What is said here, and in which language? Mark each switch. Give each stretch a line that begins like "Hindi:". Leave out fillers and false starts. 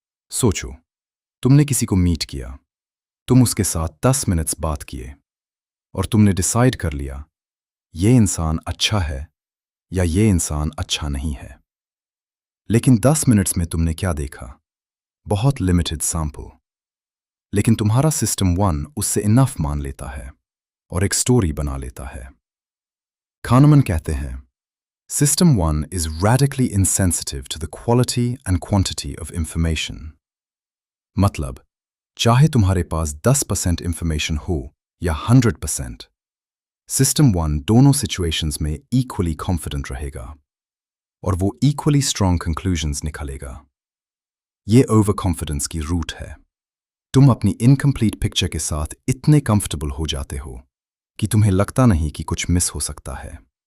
Hindi: सोचो, तुमने किसी को मीट किया, तुम उसके साथ 10 मिनट्स बात किए और तुमने डिसाइड कर लिया ये इंसान अच्छा है या ये इंसान अच्छा नहीं है। लेकिन 10 मिनट्स में तुमने क्या देखा? बहुत लिमिटेड सैंपल। लेकिन तुम्हारा सिस्टम 1 उससे इनफ मान लेता है और एक स्टोरी बना लेता है।
English: Kahneman कहते हैं, system 1 is radically insensitive to the quality and quantity of information.
Hindi: मतलब, चाहे तुम्हारे पास 10% इंफॉर्मेशन हो या 100%, सिस्टम 1 दोनों सिचुएशंस में इक्वली कॉन्फिडेंट रहेगा और वो इक्वली स्ट्रॉन्ग कंक्लूजन्स निकालेगा। ये ओवर कॉन्फिडेंस की रूट है। तुम अपनी इनकम्प्लीट पिक्चर के साथ इतने कंफर्टेबल हो जाते हो कि तुम्हें लगता नहीं कि कुछ मिस हो सकता है।